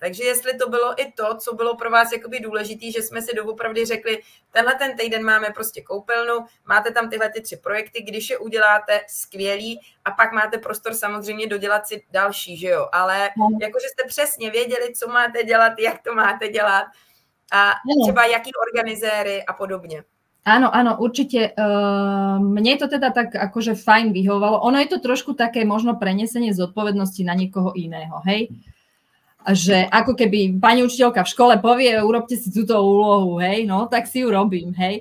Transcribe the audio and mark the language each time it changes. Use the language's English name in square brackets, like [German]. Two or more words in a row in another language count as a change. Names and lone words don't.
[Czech] Takže jestli to bylo i to, co bylo pro vás jakoby důležitý, že jsme si doopravdy řekli, tenhle ten týden máme prostě koupelnu, máte tam tyhle ty 3 projekty, když je uděláte, skvělý, a pak máte prostor samozřejmě dodělat si další, že jo, ale jakože jste přesně věděli, co máte dělat, jak to máte dělat a třeba jaký organizéry a podobně. [Slovak] Áno, určite. Mne to teda tak akože fajn vyhovovalo. Ono je to trošku také možno prenesenie zodpovednosti na niekoho iného, hej? Že ako keby pani učiteľka v škole povie, urobte si túto úlohu, hej? No, tak si ju robím, hej?